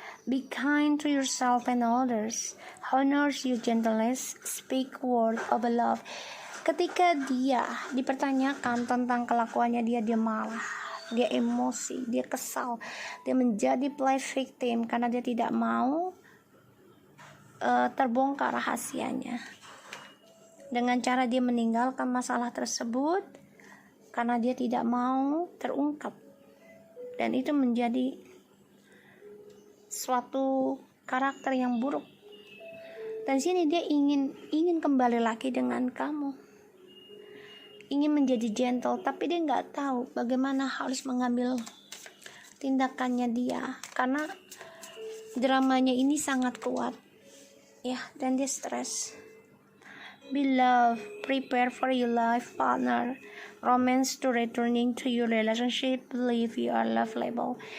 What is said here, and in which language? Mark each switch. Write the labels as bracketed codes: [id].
[en] Be kind to yourself and others. Honor your gentleness. Speak word of love. [id] Ketika dia dipertanyakan tentang kelakuannya, dia marah, dia emosi, dia kesal, dia menjadi play victim karena dia tidak mau terbongkar rahasianya. Dengan cara dia meninggalkan masalah tersebut karena dia tidak mau terungkap, dan itu menjadi suatu karakter yang buruk. Dan sini dia ingin kembali lagi dengan kamu, ingin menjadi gentle, tapi dia nggak tahu bagaimana harus mengambil tindakannya dia karena dramanya ini sangat kuat ya, dan dia stres. [en] Be love, prepare for your life partner, romance to returning to your relationship, believe you are lovable.